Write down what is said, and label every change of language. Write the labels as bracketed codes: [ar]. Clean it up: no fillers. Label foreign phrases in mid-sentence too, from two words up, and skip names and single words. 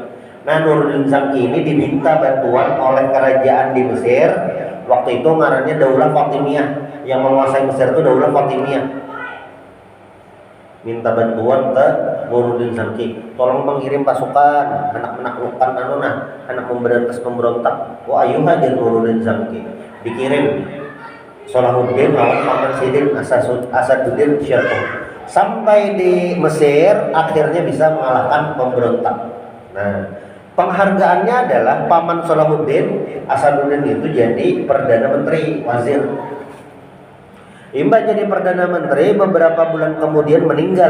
[id] Nah, Nuruddin Zamki ini diminta bantuan oleh kerajaan di Mesir. Waktu itu ngarannya Daulah Fatimiyah. Yang menguasai Mesir itu Daulah Fatimiyah. minta bantuan ke Nuruddin Zangki, tolong mengirim pasukan anak menaklukkan anak memberantas pemberontak. Wa ayu hadir Nuruddin Zangki, dikirim Salahuddin lawan Paman Sidin Asaduddin Syirkuh. Sampai di Mesir akhirnya bisa mengalahkan pemberontak. Nah, penghargaannya adalah Paman Salahuddin Asaduddin itu jadi Perdana Menteri, wazir. Imbah jadi Perdana Menteri, beberapa bulan kemudian meninggal.